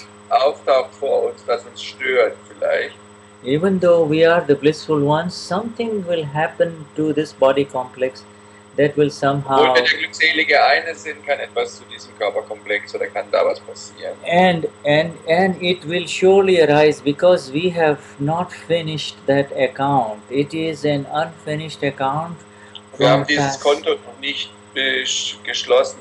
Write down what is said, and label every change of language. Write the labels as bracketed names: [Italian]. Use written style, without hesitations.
[German] auftaucht vor uns, das uns stört vielleicht. [English] Even though we are the blissful ones, something will happen to this body complex that will somehow. [German] Obwohl wir der glückselige eine sind, kann etwas zu diesem Körperkomplex oder kann da was passieren. [English] And it will surely arise because we have not finished that account. It is an unfinished account. [German] Wir haben dieses Konto noch nicht geschlossen.